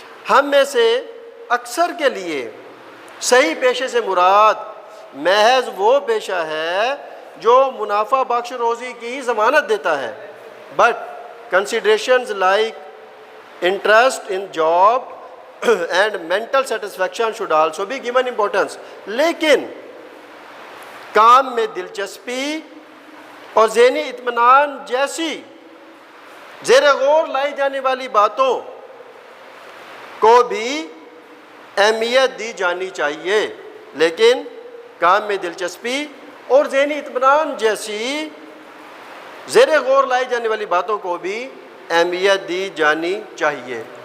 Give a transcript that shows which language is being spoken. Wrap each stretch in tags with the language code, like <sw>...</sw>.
<ur>ہم میں سے اکثر کے لیے صحیح پیشے سے مراد محض وہ پیشہ ہے جو منافع بخش روزی کی ضمانت دیتا ہے.</ur> <en>But considerations like interest in job and mental satisfaction should also be given importance.</en> <ur>لیکن کام میں دلچسپی اور ذہنی اطمینان جیسی زیر غور لائی جانے والی باتوں کو بھی اہمیت دی جانی چاہیے. لیکن کام میں دلچسپی اور ذہنی اطمینان جیسی زیر غور لائی جانے والی باتوں کو بھی اہمیت دی جانی چاہیے.</ur>